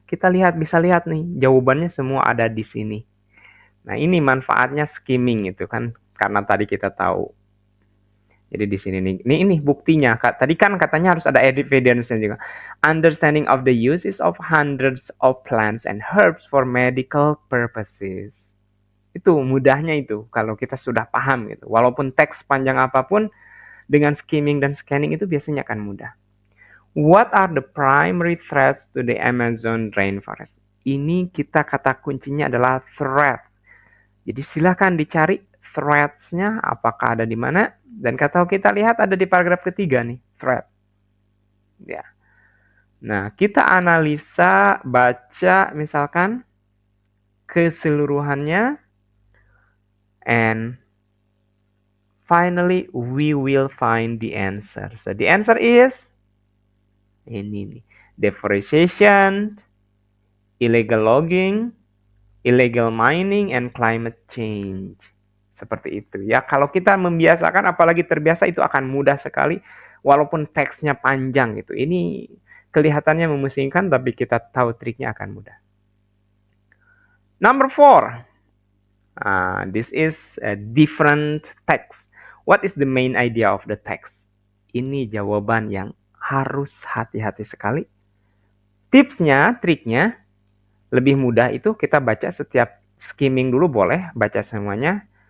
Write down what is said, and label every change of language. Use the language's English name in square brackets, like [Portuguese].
[Indonesian] Kita bisa lihat nih, jawabannya semua ada di sini. Nah, ini manfaatnya skimming itu kan, karena tadi kita tahu. Jadi di sini nih, ini buktinya. Tadi kan katanya harus ada evidence-nya juga. [English] Understanding of the uses of hundreds of plants and herbs for medical purposes. [Indonesian] Itu mudahnya itu kalau kita sudah paham gitu. Walaupun teks panjang apapun, dengan skimming dan scanning itu biasanya akan mudah. [English] What are the primary threats to the Amazon rainforest? [Indonesian] Ini kita kata kuncinya adalah threat. Jadi silakan dicari threats-nya apakah ada di mana. Dan kalau kita lihat ada di paragraf ketiga nih, threat. Ya. Nah, kita analisa, baca misalkan keseluruhannya, [English] and finally we will find the answer. So the answer is [Indonesian] ini nih, [English] deforestation, illegal logging, illegal mining, and climate change. [Indonesian] Seperti itu ya. Kalau kita membiasakan, apalagi terbiasa, itu akan mudah sekali. Walaupun teksnya panjang gitu. Ini kelihatannya memusingkan, tapi kita tahu triknya akan mudah. [English] Number 4. This is a different text. What is the main idea of the text? [Indonesian] Ini jawaban yang harus hati-hati sekali. Tipsnya, triknya, lebih mudah itu kita baca setiap skimming dulu boleh, baca semuanya.